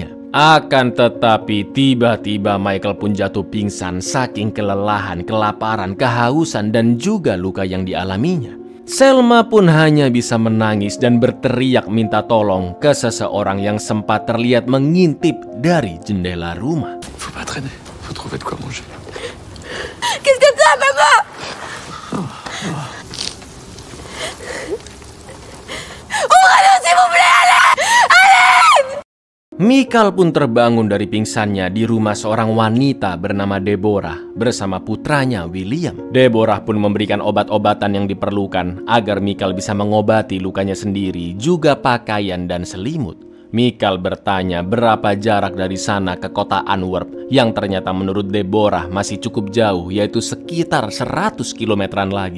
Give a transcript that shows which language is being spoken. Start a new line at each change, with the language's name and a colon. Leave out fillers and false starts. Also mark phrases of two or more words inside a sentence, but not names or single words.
Indonesian: Akan tetapi tiba-tiba Michael pun jatuh pingsan saking kelelahan, kelaparan, kehausan, dan juga luka yang dialaminya. Selma pun hanya bisa menangis dan berteriak minta tolong ke seseorang yang sempat terlihat mengintip dari jendela rumah.
French: Faut pas traîner, faut trouver de quoi manger. Qu'est-ce que t'as, maman? Ouvrez-le, s'il vous plaît, allez!
Indonesian: Michael pun terbangun dari pingsannya di rumah seorang wanita bernama Deborah bersama putranya William. Deborah pun memberikan obat-obatan yang diperlukan agar Michael bisa mengobati lukanya sendiri, juga pakaian dan selimut. Michael bertanya berapa jarak dari sana ke kota Antwerp, yang ternyata menurut Deborah masih cukup jauh, yaitu sekitar 100 kilometeran lagi.